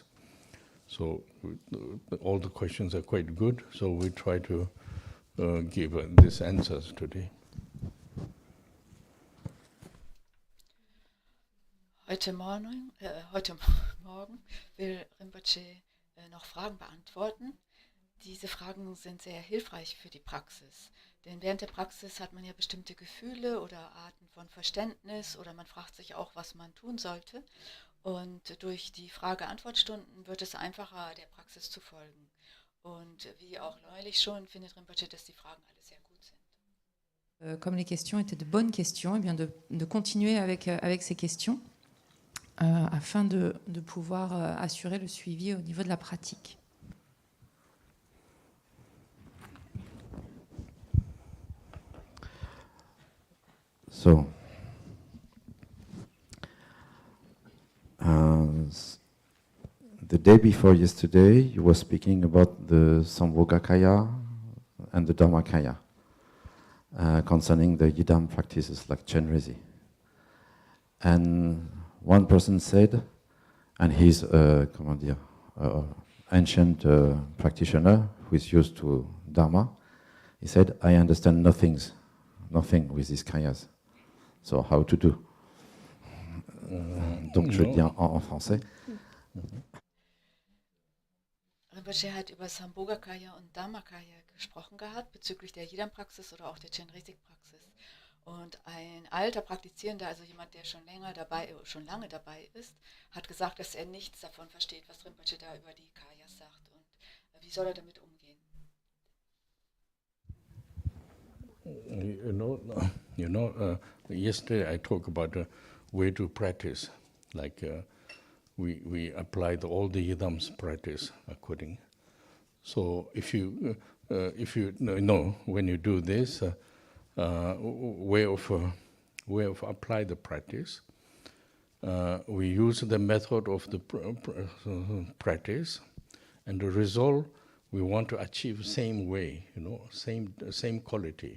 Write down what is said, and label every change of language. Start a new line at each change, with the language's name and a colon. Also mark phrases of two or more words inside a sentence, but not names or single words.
English: So all the questions are quite good, so we try to give these answers today.
German: Heute Morgen will Rinpoche noch Fragen beantworten. Diese Fragen sind sehr hilfreich für die Praxis. Denn während der Praxis hat man ja bestimmte Gefühle oder Arten von Verständnis oder man fragt sich auch, was man tun sollte. Und durch die Frage-Antwort-Stunden wird es einfacher, der Praxis zu folgen. Und wie auch neulich schon, findet Rinpoche, dass die Fragen alle sehr gut sind.
French: Comme les questions étaient de bonnes questions, eh bien de continuer avec ces questions afin de pouvoir assurer le suivi au niveau de la pratique.
English: So, the day before yesterday, you were speaking about the Sambhogakaya and the Dharmakaya concerning the Yidam practices like Chenrezi. And one person said, and he's ancient practitioner who is used to Dharma, he said, I understand nothing with these kayas. So how to do?
French: Donc je le dis en français.
German: Rinpoche hat über Sambhogakaya und Dharmakaya gesprochen gehabt, bezüglich der Yidam-Praxis oder auch der Chenrezig-Praxis. Und ein alter Praktizierender, also jemand, der schon lange dabei ist, hat gesagt, dass er nichts davon versteht, was Rinpoche da über die Kayas sagt. Und wie soll er damit umgehen?
English: Yesterday I talked about the way to practice, like we applied all the Yidam's practice according. So if you know when you do this way of apply the practice, we use the method of the practice, and the result we want to achieve same way, same quality.